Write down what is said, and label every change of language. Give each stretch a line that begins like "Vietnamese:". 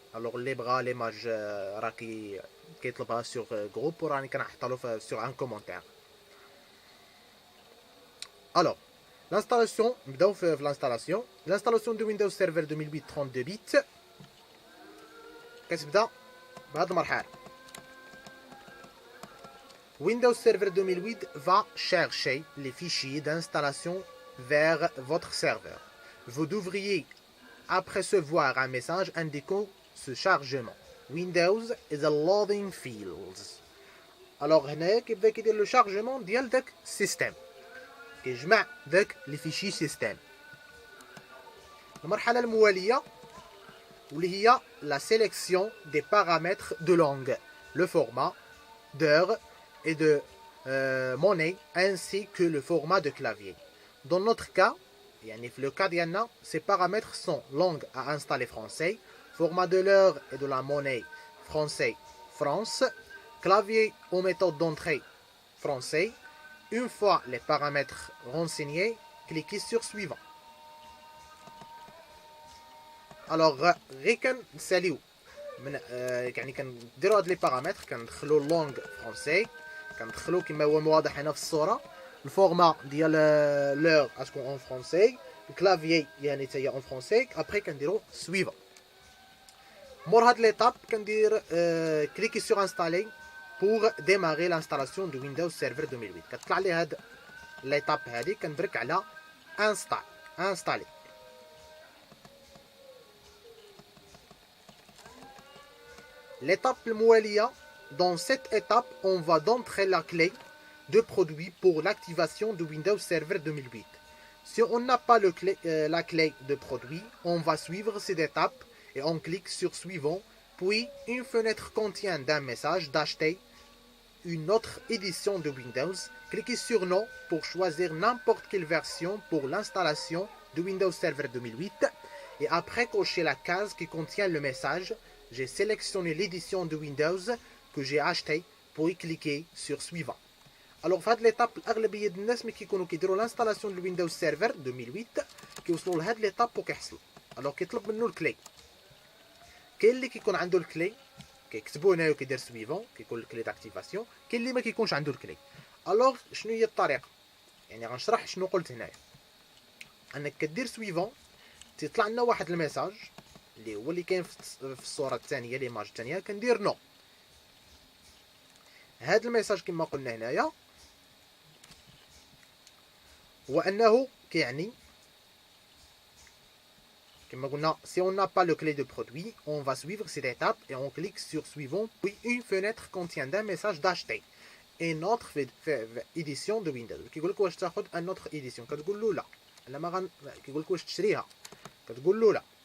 Arabic: الوغ اللي بغا ليماج راه كيطلبها سور جروب وراني كنحطها له سور ان كومونتير. الوغ لانستالاسيون نبداو في لانستالاسيون. لانستالاسيون دو ويندوز سيرفر 2008 32 بيت كتبدا بهاد المرحله.
French: Windows Server 2008 va chercher les fichiers d'installation vers votre serveur. Vous devriez apercevoir un message indiquant ce chargement.
English: Windows is a loading field.
Arabic: Alors هنا كيبدا كيدير لو شارجمون ديال داك السيستم، كيجمع داك لي فيشي سيستم. المرحلة الموالية واللي هي
French: la sélection des paramètres de langue, le format d'heure et de monnaie ainsi que le format de clavier. Dans notre cas, le cas d'Yanna, ces paramètres sont langue à installer français, format de l'heure et de la monnaie français France, clavier aux méthodes d'entrée français. Une fois les paramètres renseignés, cliquez sur suivant.
Arabic: Alors, كنساليو من يعني كنديروا هاد لي بارامتر كندخلوا اللونغ فرونسي كندخلوا كما هو واضح هنا في الصوره الفورما ديال لور اسكو اون فرونسي الكلافيي يعني حتى هي اون فرونسي ابري كنديروا سويفون مور هاد ليتاب كندير كليكي سور انستالي بور ديماري لانستالاسيون دو ويندوز سيرفر 2008 كتطلع لي هاد ليتاب هادي كندرك على انستالي L'étape الموالية.
French: Dans cette étape, on va d'entrer la clé de produit pour l'activation de Windows Server 2008. Si on n'a pas la clé de produit, on va suivre cette étape et on clique sur suivant. Puis, une fenêtre contient d'un message d'acheter une autre édition de Windows. Cliquez sur non pour choisir n'importe quelle version pour l'installation de Windows Server 2008 et après cocher la case qui contient le message. J'ai sélectionné l'édition de Windows que j'ai acheté pour y cliquer sur suivant.
Arabic: Alors في هذه l'étape الأغلبية ديال الناس ملي كيكونوا كيديروا لانستالاسيون ديال ويندوز سيرفر 2008 كيوصلوا لهاد ليطاب وكيحصلوا. الوغ كيطلب منه الكلي. كاين اللي كيكون عنده الكلي كيكتبوا هنايا وكيدير سويفون كيكون الكلي داكتيفاسيون، كاين اللي ما كيكونش عنده الكلي. الوغ شنو هي الطريقة؟ يعني غنشرح شنو قلت هنايا. انك كدير سويفون تيطلع لنا واحد الميساج اللي هو اللي كاين في الصوره الثانيه ليماج الثانيه كندير نو. هذا الميساج كما قلنا
French: هنايا هو انه كيعني كما قلنا si on n'a pas le clé de produit on va suivre cette étape et on clique sur suivant puis une fenêtre contient un message d'acheter une autre édition de Windows.
Arabic: كيقول لك واش تاخذ ان اوتر ايديسيون كتقول له لا. انا ما كيقول لك واش تشريها كتقول له لا.